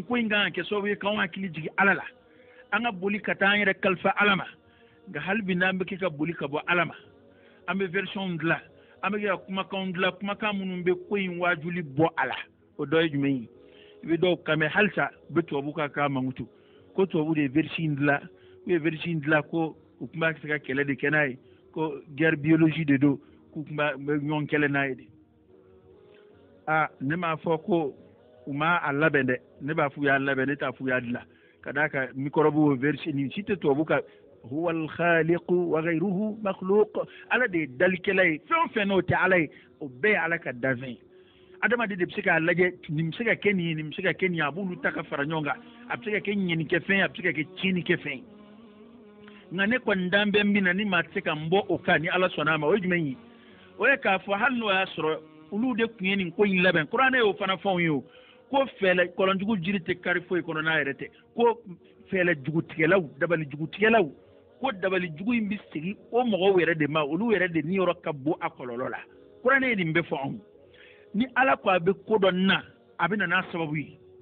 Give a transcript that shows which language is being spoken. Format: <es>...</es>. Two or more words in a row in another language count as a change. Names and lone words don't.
<bm>ko in kan ka kɛ sababu ye k'anw hakili jigin ala la an ka boli ka taa an yɛrɛ kalifa ala ma nka hali bi n'an bɛ kɛ ka boli ka bɔ ala ma an bɛ version dilan an bɛ kɛ ka kumakanw dilan kumakan minnu bɛ ko in wajuli bɔ a la o dɔ ye jumɛn ye i bɛ dɔw kan mɛn halisa u bɛ tubabu ka k'a mankutu ko tubabu de ye version dilan u ye version dilan ko u tun b'a se ka kɛlɛ de kɛ n'a ye ko</bm> <fr>guerre biologie</fr> <bm>de don k'u tun bɛ ɲɔgɔn kɛlɛ n'a ye de ne m'a fɔ ko u ma a labɛn dɛ ne b'a f'u y'a labɛn ne t'a f'u y'a dilan ka d'a kan</bm> <fr>microbe version</fr> <bm>nin si tɛ tubabu ka</bm> <ar>هو الخالق وغيره مخلوق</ar> <bm>ala de ye dalikɛla ye fɛn o fɛn n'o tɛ ala ye o bɛɛ ye ala ka danfɛn ye adamaden de bɛ se k'a lajɛ nin bɛ se ka kɛ nin ye nin bɛ se ka kɛ nin ye a b'olu ta ka fara ɲɔgɔn kan a bɛ se ka kɛ ɲɛnikɛfɛn ye a bɛ se ka kɛ tiɲɛnikɛfɛn ye nka ne kɔni dan bɛ min na ni maa tɛ se ka n bɔ o kan ni ala sɔnna a ma o ye jumɛn ye o ye k'a fɔ hali n'o y'a sɔrɔ olu de tun ye nin ko in labɛn kuranɛ y'o fana fɛnw ye o ko fɛɛlɛ kɔlɔnjugu jiri tɛ kari foyi kɔnɔ n'a yɛrɛ tɛ ko fɛɛlɛ jugutigɛlaw dabali jugutigɛlaw ko dabali jugu in bɛ segin o mɔgɔw yɛrɛ de ma olu yɛrɛ de niyɔrɔ ka bon a kɔlɔlɔ la kuranɛ ye nin bɛɛ fɔ anw ni ala ko a bɛ ko dɔ na a bɛ na n'a sababu ye</bm>